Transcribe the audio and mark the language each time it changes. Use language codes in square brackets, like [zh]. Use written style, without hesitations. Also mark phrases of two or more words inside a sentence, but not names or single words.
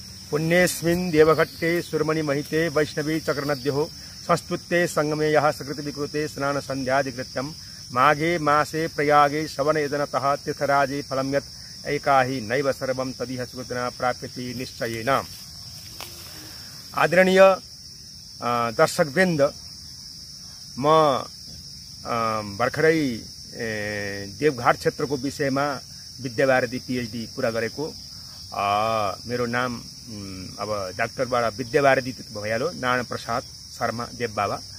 [sa] पुण्येस्मिन् देवघट्टे सुरमणि महिते वैष्णवी चक्रनद्योः संस्तुत्ते संगमे यः सकृत विकृते स्नान संध्यादिकृत्यं माघे मासे प्रयागे श्रवणयजनतः तीर्थराजे फलं यत् एकाहि नैव सर्वं तदिह सुकृतना प्राप्यते निश्चयेन। [ne] आदरणीय दर्शकवृन्द, म भर्खरै देवघाट क्षेत्रको विषयमा विद्यावारिधि पीएचडी पुरा गरेको। मेरो नाम अब डाक्टरबाट विद्यावारिधि भइहाल्यो, नारायण प्रसाद शर्मा देवबाबा।